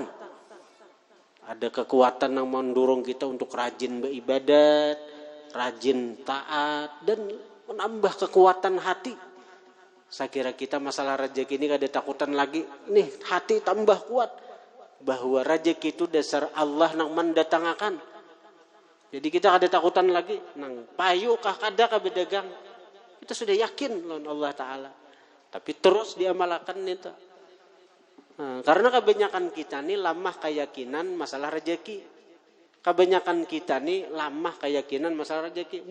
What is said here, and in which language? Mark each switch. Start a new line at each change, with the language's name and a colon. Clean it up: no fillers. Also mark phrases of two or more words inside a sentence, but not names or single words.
Indonesian: Ada kekuatan yang mendorong kita untuk rajin beribadat, rajin taat dan menambah kekuatan hati. Saya kira kita masalah rezeki ini gak ada takutan lagi. Nih hati tambah kuat. Bahwa rezeki itu dasar Allah yang mendatangkan.
Banjar: Jadi kita ada takutan lagi nang payu kah kada ka bedagang. Kita sudah yakin lawan Allah Ta'ala. Tapi terus diamalkan itu. Nah, karena kebanyakan kita nih lamah keyakinan masalah rezeki. Kebanyakan kita nih lamah keyakinan masalah rezeki.